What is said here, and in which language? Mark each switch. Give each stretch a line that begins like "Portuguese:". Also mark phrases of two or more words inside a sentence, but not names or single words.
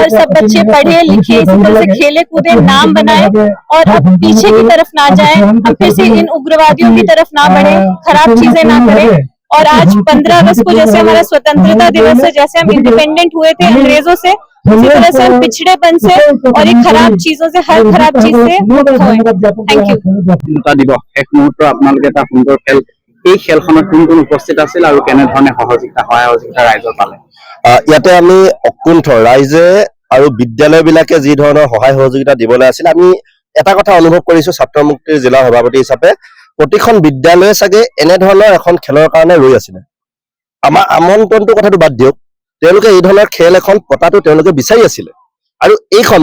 Hindi: सब बच्चे पढ़े लिखे इसी तरह से खेले कूदे नाम बनाए और अब पीछे की तरफ ना जाए हम फिर से इन उग्रवादियों की तरफ ना बढ़े खराब चीजें ना करें और आज 15 अगस्त को जैसे हमारा स्वतंत्रता दिवस है जैसे हम इंडिपेंडेंट हुए थे अंग्रेजों से उसी तरह से हम पिछड़ेपन से और एक खराब चीजों से हर खराब चीज से मुक्त हों
English: thank you
Assamese: দিবস এক মুহূৰ্ত আপোনালোকে এটা সুন্দৰ খেল এই খেলখনত কোন কোন উপস্থিত আছিল আৰু কেনেধৰণে সহযোগিতা ৰাইজৰ পালে ইয়াতে আমি অকুণ্ঠ ৰাইজে আৰু বিদ্যালয়বিলাকে যি ধৰণৰ সহায় সহযোগিতা দিবলৈ আছিল আমি এটা কথা অনুভৱ কৰিছো ছাত্ৰমুক্তিৰ জিলা সভাপতি হিচাপে প্ৰতিখন বিদ্যালয়ে চাগে এনেধৰণৰ এখন খেলৰ কাৰণে ৰৈ আছিলে আমাৰ আমন্ত্ৰণটোৰ কথাটো বাদ দিয়ক তেওঁলোকে এই ধৰণৰ খেল এখন পতাটো তেওঁলোকে বিচাৰি আছিলে আৰু এইখন